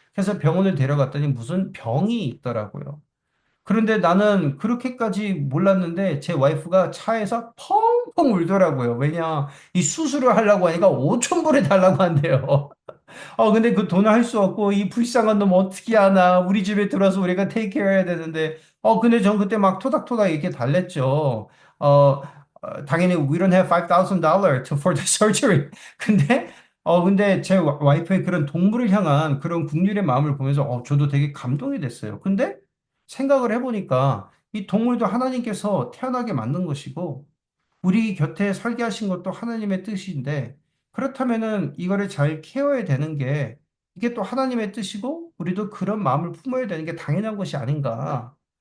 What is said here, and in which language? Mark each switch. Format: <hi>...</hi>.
<ko>그래서 병원을 데려갔더니 무슨 병이 있더라고요. 그런데 나는 그렇게까지 몰랐는데 제 와이프가 차에서 펑펑 울더라고요. 왜냐, 이 수술을 하려고 하니까 5천 불에 달라고 한대요. 근데 그 돈을 할 수 없고, 이 불쌍한 놈 어떻게 하나. 우리 집에 들어와서 우리가 테이크케어 해야 되는데. 근데 전 그때 막 토닥토닥 이렇게 달랬죠. 당연히</ko> <en>we don't have $5,000 for the surgery.</en> <ko>근데 제 와이프의 그런 동물을 향한 그런 국률의 마음을 보면서, 저도 되게 감동이 됐어요. 근데 생각을 해보니까 이 동물도 하나님께서 태어나게 만든 것이고, 우리 곁에 살게 하신 것도 하나님의 뜻인데, 그렇다면은 이거를 잘 케어해야 되는 게 이게 또 하나님의 뜻이고, 우리도 그런 마음을 품어야 되는 게 당연한 것이 아닌가.</ko>